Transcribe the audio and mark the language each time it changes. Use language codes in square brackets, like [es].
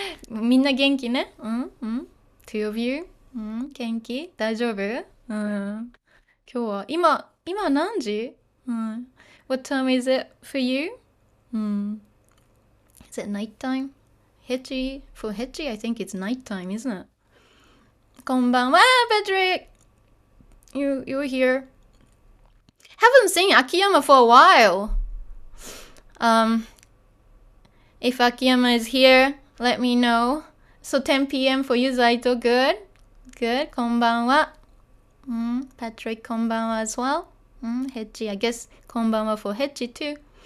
[ja] みんな元気ね。 [en] Two of you? [ja] 元気？大丈夫？今日は、今何時？ [en] What time is it for you? Is it nighttime? For Hetchy, I think it's nighttime, isn't it? [ja] こんばんは、Patrick! [en] You're here. Haven't seen Akiyama for a while. If Akiyama is here, let me know. So 10 p.m. for you, Zaito. Good. Good. [ja] こんばんは。 [en] Patrick, こんばんは as well. Hetchy, I guess こんばんは for Hetchy too.